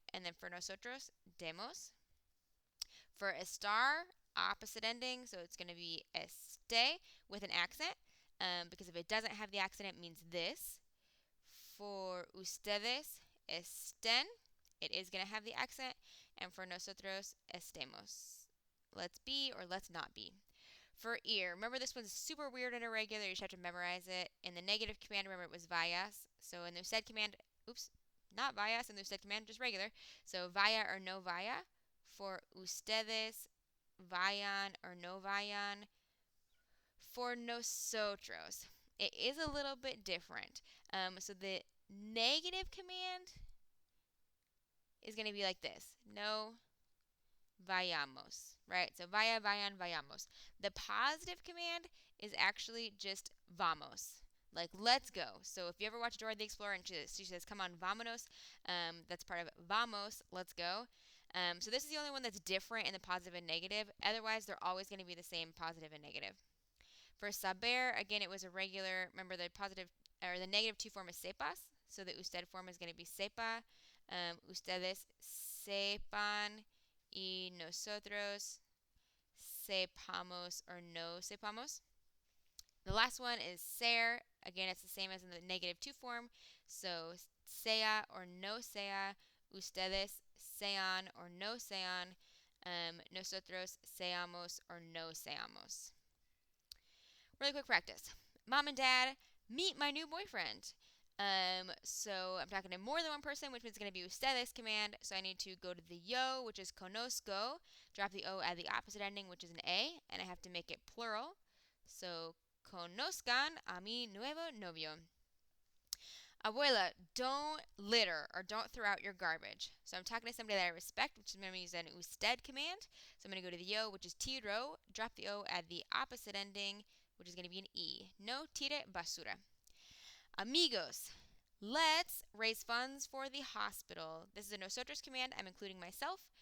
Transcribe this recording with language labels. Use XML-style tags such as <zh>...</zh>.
<en>And then for nosotros, demos. For estar, opposite ending. So it's going to be este with an accent. Because if it doesn't have the accent, it means this. For ustedes, estén. It is going to have the accent. And for nosotros, estemos. Let's be or let's not be. For ear, remember this one's super weird and irregular. You just have to memorize it. In the negative command, remember it was vayas. So in the usted command, not vayas in the usted command, just regular.</en> <es>So vaya or no vaya. For ustedes, vayan or no vayan.</es> <en>For nosotros, it is a little bit different. So the negative command is going to be like this.</en> <es>No vayamos, right? So vaya, vayan, vayamos.</es> <en>The positive command is actually just vamos, like let's go. So if you ever watch Dora the Explorer and she says, come on, vámonos, that's part of vamos, let's go. So this is the only one that's different in the positive and negative. Otherwise, they're always going to be the same, positive and negative. For saber, again, it was a regular, remember the positive, or the negative 2 form is sepas. So the usted form is going to be sepa.</en> <es>Ustedes sepan. Y nosotros sepamos or no sepamos.</es> <en>The last one is ser. Again, it's the same as in the negative 2 form.</en> <es>So sea or no sea. Ustedes sean or no sean. Nosotros seamos or no seamos.</es> <en>Really quick practice. Mom and Dad, meet my new boyfriend. So I'm talking to more than one person, which means it's going to be ustedes command. So I need to go to the yo, which is conozco, drop the o at the opposite ending, which is an a, and I have to make it plural.</en> <es>So conozcan a mi nuevo novio.</es> <en>Abuela, don't litter or don't throw out your garbage. So I'm talking to somebody that I respect, which is going to use an usted command. So I'm going to go to the yo, which is tiro, drop the o at the opposite ending, which is going to be an e.</en> <es>No tire basura.</es> <en>Amigos, let's raise funds for the hospital. This is a nosotros command. I'm including myself.</en>